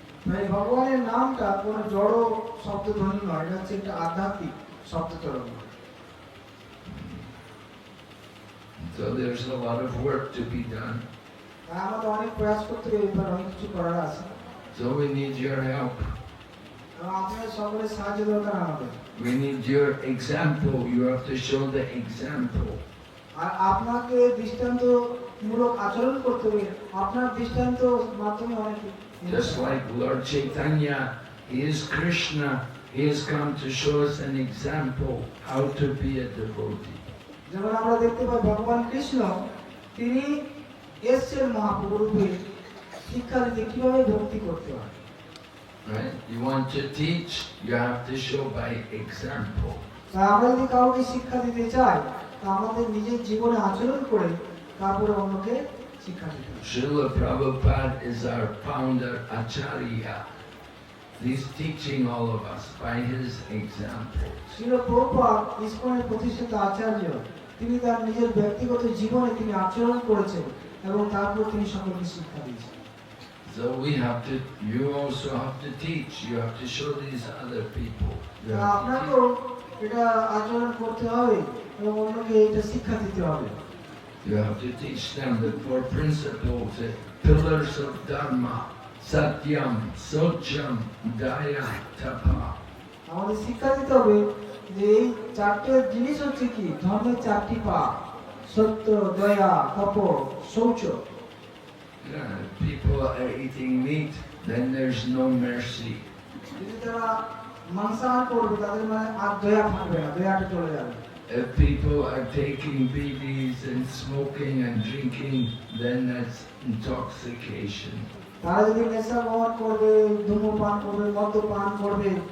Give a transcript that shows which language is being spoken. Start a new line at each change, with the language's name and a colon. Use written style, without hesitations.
Bangla: মানে ভগবানের নামটা কোনো জড় শব্দধ্বনি নয়, এটা হচ্ছে একটা আধ্যাত্মিক শব্দ তরঙ্গ।
English: So there's a lot of work to be done.
Bangla: তাই আমাদের অনেক প্রয়াস করতে হবে, এবার অনেক কিছু করার আছে।
English: So we need your help.
Bangla: এবং আপনাদের সকলের সাহায্য দরকার আমাদের।
English: We need your example. You have to show the example.
Bangla: আর আপনাকে দৃষ্টান্তমূলক আচরণ করতে হবে, আপনার দৃষ্টান্ত মাধ্যমে অনেকে।
English: Just like Lord Chaitanya, he is Krishna. He has come to show us an example how to be a devotee.
Bangla: যেমন আমরা দেখতে পাই ভগবান কৃষ্ণ তিনি এসেছেন মহাপ্রভু রূপে শিক্ষা দিতে কিভাবে ভক্তি করতে হয়।
English: Right? You want to teach, you have to show by example.
Bangla: তাই আমরা যদি কাউকে শিক্ষা দিতে চাই, তা আমাদের নিজের জীবনে আচরণ করে তারপরে অন্যকে শিক্ষা দিতে হবে।
English: Srila Prabhupada is our founder Acharya. He's teaching all of us by his example.
Bangla: Srila Prabhupada ইসকনের প্রতিষ্ঠাতা আচার্য, তিনি তার নিজের ব্যক্তিগত জীবনে তিনি আচরণ করেছেন এবং তারপর তিনি সকলকে শিক্ষা দিয়েছেন।
English: So you also have to teach. You have to show these other people. You have to
Bangla: আপনাকেও এটা আচরণ করতে হবে এবং অন্যকে এটা শিক্ষা দিতে হবে।
English: You have to teach them the 4 principles, the pillars of Dharma, Satyam, Socham, Daya, Tapa.
Bangla: আমাদের শিক্ষা দিতে হবে যে এই 4টে জিনিস হচ্ছে কি, ধর্মের 4টি পা, সত্য, দয়া, তপ, শৌচ।
English: Yeah, if people are eating meat, then there's no mercy.
Bangla: যদি তারা মাংসাহার করবে তাদের মানে আর দয়া থাকবে না, দয়াটা চলে যাবে।
English: If people are taking BDs and smoking and drinking, then that's intoxication.
Bangla: তারা যদি নেশা গ্রহণ করবে, ধূমপান করবে, মদ্যপান করবে,